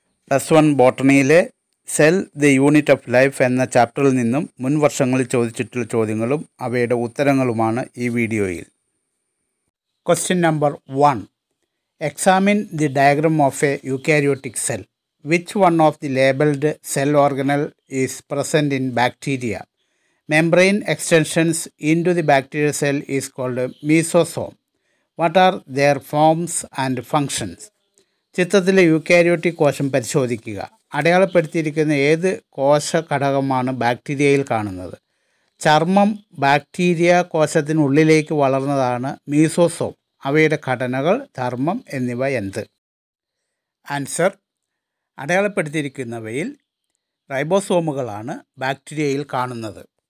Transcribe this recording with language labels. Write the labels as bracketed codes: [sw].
[ml] +1 ബോട്ടണിയിലെ sell the unit of life എന്ന ചാപ്റ്ററിൽ നിന്നും മുൻ വർഷങ്ങളിൽ ചോദിച്ചിട്ടുള്ള ചോദ്യങ്ങളും അവയുടെ ഉത്തരങ്ങളുമാണ് ഈ വീഡിയോയിൽ. [en] Question number 1. Examine the diagram of a eukaryotic cell. Which one of the labelled cell organelle is present in bacteria? Membrane extensions into the bacterial cell is called mesosome. What are their forms and functions? [ml] ചിത്രത്തിലെ eukaryotic കോശം പരിശോധിക്കുക. അടയാളപ്പെടുത്തിയിരിക്കുന്ന ഏത് കോശ ഘടകമാണ് ബാക്ടീരിയയിൽ കാണുന്നത്? ചർമ്മം bacteria കോശത്തിനുള്ളിലേക്ക് വളർന്നതാണ് mesosome. അവയുടെ ഘടനകൾ, ധർമ്മം എന്നിവ എന്ത്? ആൻസർ: അടയാളപ്പെടുത്തിയിരിക്കുന്നവയിൽ റൈബോസോമുകളാണ് ബാക്ടീരിയയിൽ കാണുന്നത്.